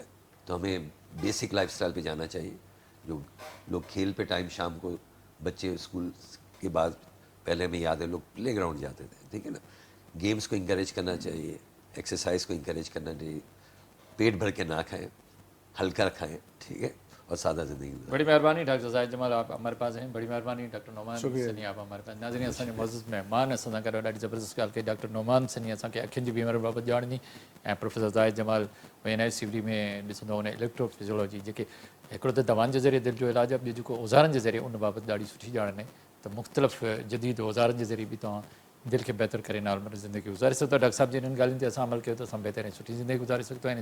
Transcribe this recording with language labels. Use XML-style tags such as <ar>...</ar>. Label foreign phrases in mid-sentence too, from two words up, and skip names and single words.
<ur>تو ہمیں</ur> <en>basic lifestyle</en> <ur>پہ جانا چاہیے. جو لوگ کھیل پہ ٹائم شام کو بچے اسکول کے بعد, پہلے ہمیں یاد ہے لوگ پلے گراؤنڈ جاتے تھے, ٹھیک ہے نا, گیمز کو انکریج کرنا چاہیے, ایکسرسائز کو انکریج کرنا چاہیے, پیٹ بھر کے نہ کھائیں, ہلکا کھائیں, ٹھیک ہے, اور سادہ زندگی گزاریں. بڑی مہربانی ڈاکٹر زاہد جمال, آپ ہمارے پاس ہیں. بڑی مہربانی ڈاکٹر نعمان سنی, آپ ہمارے پاس.</ur> <sd>ناظرین اسان معزز مہمان اساں کرو ڈاڈی زبردست ॻाल्हि कई. ڈاکٹر نعمان سنی اساں کے अखियुनि जी बीमारी बाबति ॼाण ॾिनी, ऐं प्रोफेसर ज़ाहिद जमाल NICD में ॾिसंदो हुन इलेक्ट्रोफिजियोलॉजी, जेके हिकिड़ो त दवाउनि जे ज़रिए दिलि जो इलाजु आहे, ॿियो जेको औज़ारनि जे ज़रिए उन बाबति ॾाढी सुठी ॼाण ॾिनई. त मुख़्तलिफ़ जदीद औज़ारनि जे ज़रिए बि तव्हां दिलि खे बहितर करे नॉर्मल ज़िंदगी गुज़ारे सघो था. डॉक्टर साहिब जी इन्हनि ॻाल्हियुनि ते असां अमल कयो त असां बहितर ऐं सुठी ज़िंदगी गुज़ारे सघंदा आहियूं.</sd>